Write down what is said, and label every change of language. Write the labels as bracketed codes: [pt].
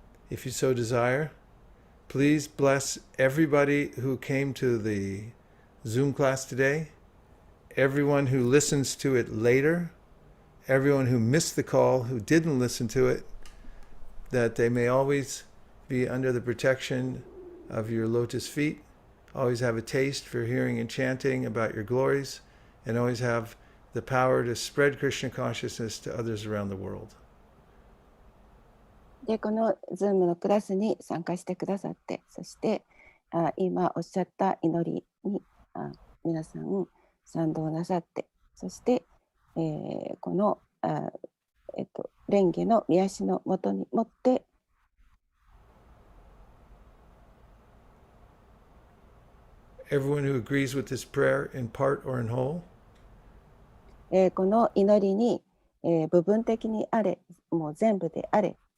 [en] If you so desire, please bless everybody who came to the Zoom class today, everyone who listens to it later, everyone who missed the call, who didn't listen to it, that they may always be under the protection of your lotus feet, always have a taste for hearing and chanting about your glories, and always have the power to spread Krishna consciousness to others around the world. [ja] で、この Zoom のクラスに参加してくださって、そして今おっしゃった祈りに皆さん賛同なさって、そして、この蓮華の御足のもとに持って、 [en] Everyone who agrees with this prayer in part or in whole, [ja] この祈りに、部分的にあれ、もう全部であれ、